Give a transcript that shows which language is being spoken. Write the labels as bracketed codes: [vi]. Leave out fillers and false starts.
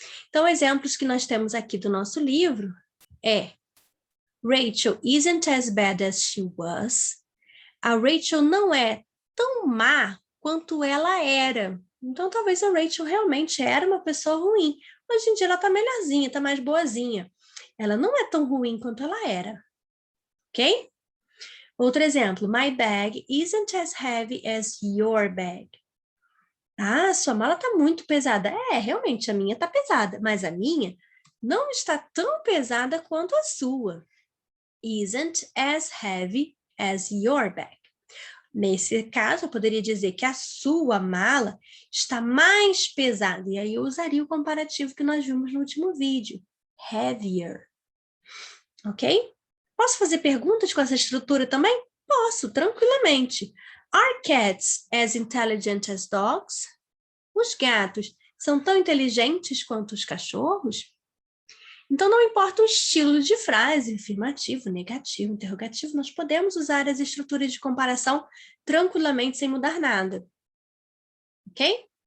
[pt] Então, exemplos que nós temos aqui do nosso livro é [en] Rachel isn't as bad as she was. [pt] A Rachel não é tão má quanto ela era. Então, talvez a Rachel realmente era uma pessoa ruim. Hoje em dia ela tá melhorzinha, tá mais boazinha. Ela não é tão ruim quanto ela era. Ok? Outro exemplo. [en] My bag isn't as heavy as your bag. [pt] Ah, sua mala tá muito pesada. É, realmente, a minha tá pesada. Mas a minha não está tão pesada quanto a sua. [en] Isn't as heavy as your bag. [pt] Nesse caso, eu poderia dizer que a sua mala está mais pesada. E aí eu usaria o comparativo que nós vimos no último vídeo. Heavier. Ok? Posso fazer perguntas com essa estrutura também? Posso, tranquilamente. [en] Are cats as intelligent as dogs? [pt] Os gatos são tão inteligentes quanto os cachorros? Então, não importa o estilo de frase, afirmativo, negativo, interrogativo, nós podemos usar as estruturas de comparação tranquilamente sem mudar nada. Ok?